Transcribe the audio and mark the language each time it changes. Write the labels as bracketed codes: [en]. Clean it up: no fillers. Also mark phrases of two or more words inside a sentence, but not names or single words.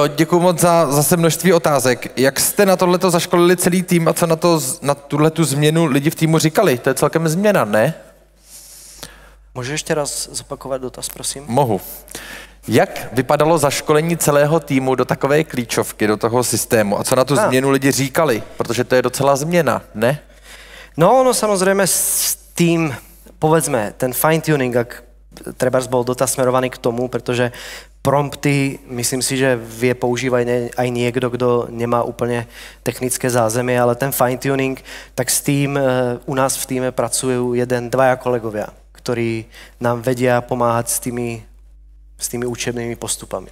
[cs] Děkuji moc za zase množství otázek. Jak jste na tohleto zaškolili celý tým a co na tuhletu změnu lidi v týmu říkali? To je celkem změna, ne? Můžeš ještě raz zopakovat dotaz, prosím? Mohu. Jak vypadalo zaškolení celého týmu do takové klíčovky, do toho systému? A co na tu změnu lidi říkali? Protože to je docela změna, ne? No, [sk] ono samozrejme s tým, povedzme, ten fine-tuning, ak trebárs bol dotaz smerovaný k tomu, pretože prompty, myslím si, že vie používať aj niekto, kto nemá úplne technické zázemie, ale ten fine-tuning, tak s tým u nás v týme pracujú dvaja kolegovia, ktorí nám vedia pomáhať s tými učebnými postupami.